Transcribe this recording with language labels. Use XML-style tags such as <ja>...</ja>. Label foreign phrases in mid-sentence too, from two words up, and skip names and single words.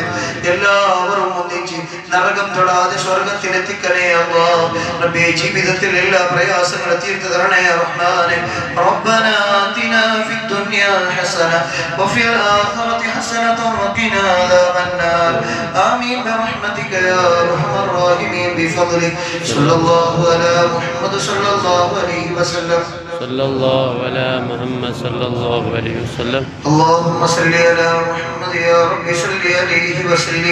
<ml>എല്ലാവരും ഒന്നിച്ച് നരകം തൊടാതെ സ്വർഗത്തിലെത്തിക്കണേ അല്ലാഹ്. റബ്ബേ, ജീവിതത്തിൽ എല്ലാ പ്രയാസങ്ങളും തീർത്തു തരണേ റഹ്മാനെ.</ml> <ar>ربنا آتنا في الدنيا حسنة وفي الآخرة حسنة وقنا عذاب النار. ആമീൻ برحمتك يا ارحم الراحمين بفضلك. صلى الله على محمد صلى الله عليه وسلم. صلى الله على محمد صلى الله عليه وسلم. اللهم صل على محمد يا رب صل عليه وسلم.</ar>